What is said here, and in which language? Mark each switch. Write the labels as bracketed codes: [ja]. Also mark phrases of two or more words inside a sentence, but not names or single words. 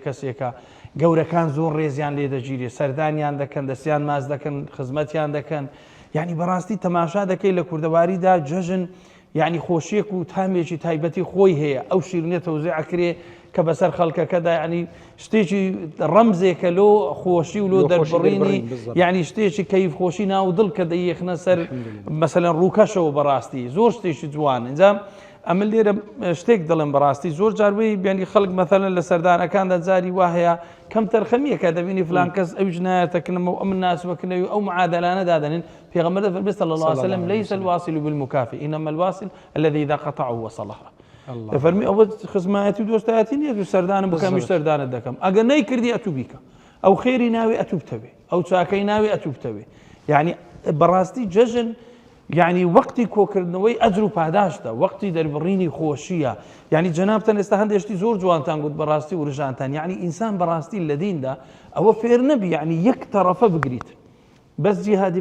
[ckb] کەسێکە گەورەکان زۆر ڕێزیان لێ دەگیرێ سەردانیان دەکەن دەستیان ماز دەکەن خزمەتیان دەکەن یعنی بەڕاستی تەماشا دەکەی لە کوردەواریدا جەژن یعنی خۆشیەک و تامێکی تایبەتی خۆی هەیە ئەو شیرنێ تەوزیعەکرێ کە بەسەر خەڵکەکەدا ینی شتێکی ڕەمزێکە لۆ خۆشی و لۆ دەربڕینی یعنی شتێکی کەیف خۆشی ناو دڵ کە دەیەخنە سەر مەسەلەن ڕووکەشەوە بەڕاستی زۆر شتێکی جوان ئەنجام ئەمە لێرە شتێک دەڵێن بەڕاستی زۆر جاروی بیانی خەڵک مەثەلەن لە سەردانەکاندا جاری وا هەیە کەم تەرخەمیەکە دەبینی فلان کەس ئەو جنایەتەکردنەوە ئەم ناسبەکردنەوەی ئەو معادلانە دادەنێن پێغەمبەر دەفەرمێ [ar] صلی الله عليه وسلم ليس الواصل بالمكافئ إنما الواصل الذي إذا قطعه وصلها [ckb] دەفەرمی ئەوە خزمایەتی و دۆستایەتی نییە و سەردانم بکەمیش سەردانت دەکەم ئەگەر نەیکردی ئەتوو بیکە ئەو خێری ناوی ئەتوو بتەوێ ئەو چاکەی ناوی ئەتوو بتەوێ یعنی بەڕاستی جەژن یعنی وەقتی کۆکردنەوەی ئەجر و پاداشتە وەقتی دەربڕینی خۆشیە یعنی جەنابتان ئێستا هەندێشتی زۆر جوانتان گوت بەڕاستی و ڕژانتان یعنی ئینسان بەڕاستی لە دیندا ئەوە فێر نەبی یعنی یەک تەرەفە بگریت بەس جیهادی